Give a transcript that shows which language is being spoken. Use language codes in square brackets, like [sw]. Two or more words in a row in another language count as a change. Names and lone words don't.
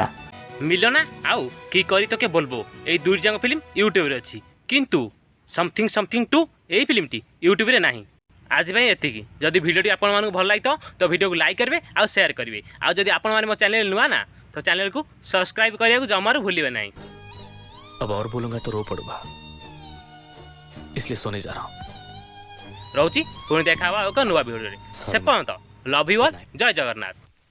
[bn] মিলনা আর কি করে তোকে বলবো [or] ଏହି ଦୁଇଟି ଯାକ ଫିଲ୍ମ ୟୁଟ୍ୟୁବରେ ଅଛି, କିନ୍ତୁ ସମଥିଙ୍ଗ ସମଥିଙ୍ଗ 2 ଏହି ଫିଲ୍ମଟି ୟୁଟ୍ୟୁବରେ ନାହିଁ। ଆଜି ପାଇଁ ଏତିକି। ଯଦି ଭିଡ଼ିଓଟି ଆପଣମାନଙ୍କୁ ଭଲ ଲାଗିଥିବ ତ ଭିଡ଼ିଓକୁ ଲାଇକ୍ କରିବେ ଆଉ ସେୟାର କରିବେ। ଆଉ ଯଦି ଆପଣମାନେ ମୋ ଚ୍ୟାନେଲ ନୂଆ ନା ତ ଚ୍ୟାନେଲକୁ ସବସ୍କ୍ରାଇବ କରିବାକୁ ଜମାରୁ ଭୁଲିବେ ନାହିଁ। [hi] अब और बोलूंगा तो रो पड़ूंगा, इसलिए सोने जा रहा हूँ। [or] ରହୁଛି ପୁଣି ଦେଖା ହେବା ଏକ ନୂଆ ଭିଡ଼ିଓରେ। ସେ ପର୍ଯ୍ୟନ୍ତ [en] love you all. [or] ଜୟ ଜଗନ୍ନାଥ।